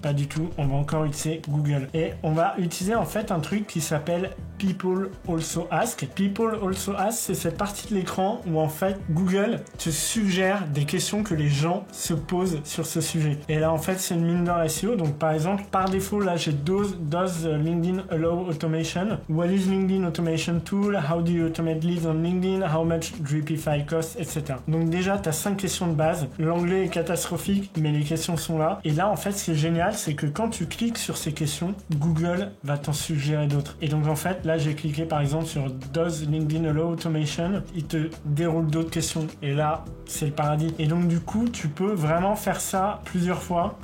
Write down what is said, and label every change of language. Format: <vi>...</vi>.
<fr>Pas du tout, on va encore utiliser Google. Et on va utiliser en fait un truc qui s'appelle People Also Ask. People Also Ask, c'est cette partie de l'écran où en fait Google te suggère des questions que les gens se posent sur ce sujet. Et là, en fait, c'est une mine d'or SEO. Donc, par exemple, par défaut, là, j'ai</fr> <en>Does LinkedIn allow automation? What is LinkedIn automation tool? How do you automate leads on LinkedIn? How much Dripify costs?</en> <fr>Etc. Donc déjà, tu as 5 questions de base. L'anglais est catastrophique, mais les questions sont là. Et là, en fait, ce qui est génial, c'est que quand tu cliques sur ces questions, Google va t'en suggérer d'autres. Et donc, en fait, là, j'ai cliqué par exemple sur</fr> <en>Does LinkedIn allow automation?</en> <fr>Il te déroule d'autres questions. Et là, c'est le paradis. Et donc, du coup, tu peux vraiment faire ça plusieurs fois.</fr>